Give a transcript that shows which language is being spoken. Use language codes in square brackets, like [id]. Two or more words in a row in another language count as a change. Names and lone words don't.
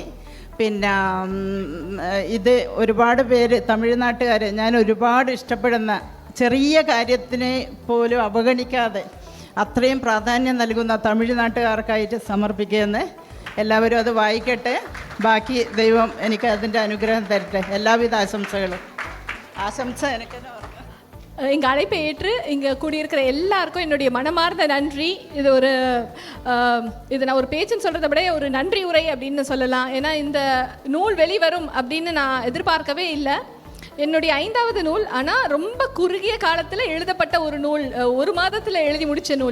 [ml] പിന്നെ ഇത് ഒരുപാട് പേര് തമിഴ്നാട്ടുകാർ ഞാൻ ഒരുപാട് ഇഷ്ടപ്പെടുന്ന ചെറിയ കാര്യത്തിനെ പോലും അവഗണിക്കാതെ അത്രയും പ്രാധാന്യം നൽകുന്ന തമിഴ്നാട്ടുകാർക്കായിട്ട് സമർപ്പിക്കുകയെന്ന്. എല്ലാവരും അത് വായിക്കട്ടെ. ബാക്കി ദൈവം എനിക്ക് അതിൻ്റെ അനുഗ്രഹം തരട്ടെ. എല്ലാവിധ ആശംസകളും. [ta] ஆசம்சா எனக்கு எங்கள் அழைப்பை ஏற்று இங்கே கூடியிருக்கிற எல்லாருக்கும் என்னுடைய மனமார்ந்த நன்றி. இது நான் ஒரு பேச்சுன்னு சொல்கிறத விட ஒரு நன்றி உரை அப்படின்னு சொல்லலாம். ஏன்னா இந்த நூல் வெளிவரும் அப்படின்னு நான் எதிர்பார்க்கவே இல்லை. என்னுடைய 5வது நூல், ஆனால் ரொம்ப குறுகிய காலத்தில் எழுதப்பட்ட ஒரு நூல், 1 மாதத்தில் எழுதி முடித்த நூல்.